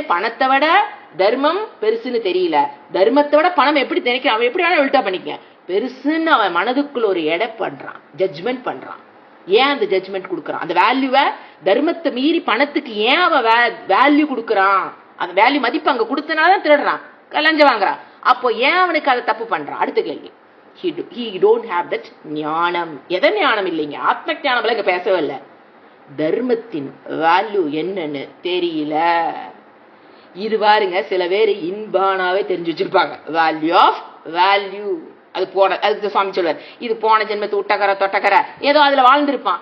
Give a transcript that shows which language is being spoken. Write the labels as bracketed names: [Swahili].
[Tamil] பணத்தை விட தர்மம் பெருசுன்னு தெரியல, தர்மத்தை விட பணம் எப்படி தெரியும், அவன் எப்படி வேணா உல்டா பண்ணிக்க, பெருசுன்னு அவன் மனதுக்குள்ள ஒரு எடை பண்றான், ஜட்ஜ்மெண்ட் பண்றான். ஏன் அந்த ஜட்ஜ்மெண்ட் கொடுக்கறான்? அந்த வேல்யூவை தர்மத்தை மீறி பணத்துக்கு ஏன் அவன் வேல்யூ கொடுக்கறான்? அந்த வேல்யூ மதிப்பு அங்க கொடுத்தனால திருடுறான், லஞ்சம் வாங்குறான். அப்போ ஏன் அவனுக்கு அதை தப்பு பண்றான்? அடுத்த கேள்வி. [English] he don't have that ஞானம். [Tamil] எதை ஞானம் இல்லைங்க, ஆத்ம ஞானம் இங்க பேசவே இல்லை. தர்மத்தின் வேல்யூ என்னன்னு தெரியல. இது பாருங்க, சில பேர் இன்பானாவே தெரிஞ்சு வச்சிருப்பாங்க. [English] Value of value. [Tamil] அது அதுக்கு சுவாமி சொல்வார், இது போன ஜென்மத்து உட்டக்கரை தொட்டக்கரை ஏதோ அதுல வாழ்ந்திருப்பான்.